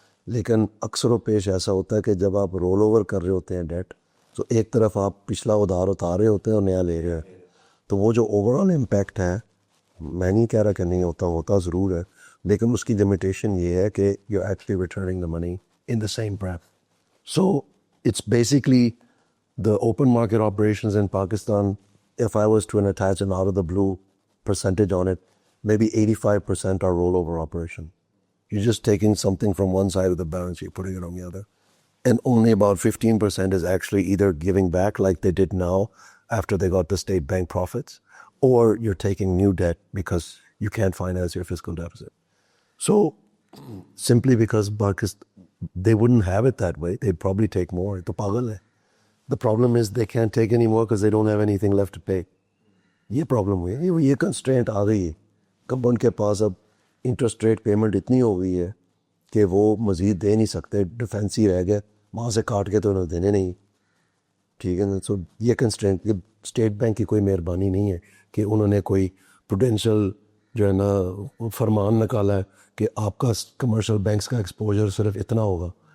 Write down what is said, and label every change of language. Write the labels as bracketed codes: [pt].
[ur] لیکن اکثر و پیش ایسا ہوتا ہے کہ جب آپ رول اوور کر رہے ہوتے ہیں ڈیٹ, تو ایک طرف آپ پچھلا ادھار اتار رہے ہوتے ہیں اور نیا لے رہے ہیں, تو وہ جو اوور آل امپیکٹ ہے, میں نہیں کہہ رہا کہ نہیں ہوتا ضرور ہے, لیکن اس کی لمیٹیشن یہ ہے کہ [en] You actually returning the money in the same prep. So it's basically the open market operations in Pakistan, if I was to attach an out of the blue percentage on it, maybe 85% are rollover operation. You're just taking something from one side of the balance sheet, putting it on the other. And only about 15% is actually either giving back like they did now after they got the state bank profits, or you're taking new debt because you can't finance your fiscal deficit. So simply because they wouldn't have it that way, they'd probably take more. [ur] To pagal hai. [en] The problem is they can't take any more because they don't have anything left to pay. [ur] یہ problem ہوئی ہے, یہ constraint آ گئی ہے. کب ان کے پاس اب interest rate payment اتنی ہو گئی ہے کہ وہ مزید دے نہیں سکتے, ڈیفینس ہی رہ گئے, وہاں سے کاٹ کے تو انہیں دینے نہیں, ٹھیک ہے نا. سو یہ کنسٹرینٹ, یہ اسٹیٹ بینک کی کوئی مہربانی نہیں ہے کہ انہوں نے کوئی پروڈینشل جو ہے نا فرمان نکالا ہے کہ آپ کا کمرشل بینکس کا ایکسپوجر صرف اتنا ہوگا.